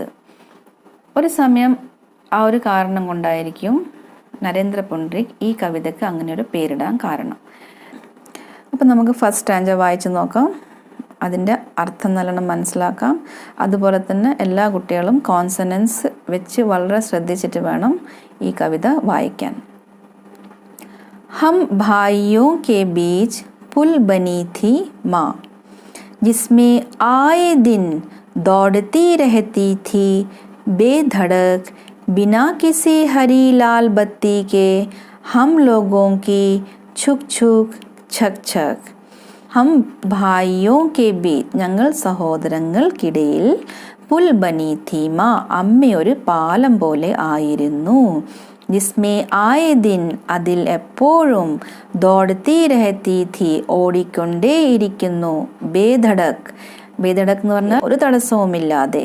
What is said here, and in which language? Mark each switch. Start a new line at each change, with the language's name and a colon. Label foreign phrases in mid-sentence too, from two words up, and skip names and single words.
Malayalam: ഒരു സമയം ആ ഒരു കാരണം കൊണ്ടായിരിക്കും നരേന്ദ്ര പുണ്ഡ്രിക് ഈ കവിതയ്ക്ക് അങ്ങനെ ഒരു പേരിടാൻ കാരണം. അപ്പം നമുക്ക് ഫസ്റ്റ് സ്റ്റാൻജ വായിച്ച് നോക്കാം. അതിൻ്റെ അർത്ഥം നല്ലോണം മനസ്സിലാക്കാം. അതുപോലെ തന്നെ എല്ലാ കുട്ടികളും കോൺസണൻസ് വെച്ച് വളരെ ശ്രദ്ധിച്ചിട്ട് വേണം ഈ കവിത വായിക്കാൻ.
Hindi: हम भाइयों के बीच पुल बनी थी माँ, जिसमें आए दिन दौड़ती रहती थी बेधड़क, बिना किसी हरी लाल बत्ती के हम लोगों की छुक छुक छक छक. हम भाइयों के बीच
Malayalam: ഞങ്ങൾ സഹോദരങ്ങൾക്കിടയിൽ
Hindi: पुल बनी थी माँ
Malayalam: അമ്മ ഒരു പാലം പോലെ ആയിരുന്നു.
Hindi: जिसमें आए दिन
Malayalam: അതിൽ എപ്പോഴും
Hindi: दौड़ती रहती थी ഓടിക്കൊണ്ടേയിരിക്കുന്നു. बेधड़क बेधड़क
Malayalam: എന്ന് പറഞ്ഞാൽ ഒരു തടസ്സവുമില്ലാതെ.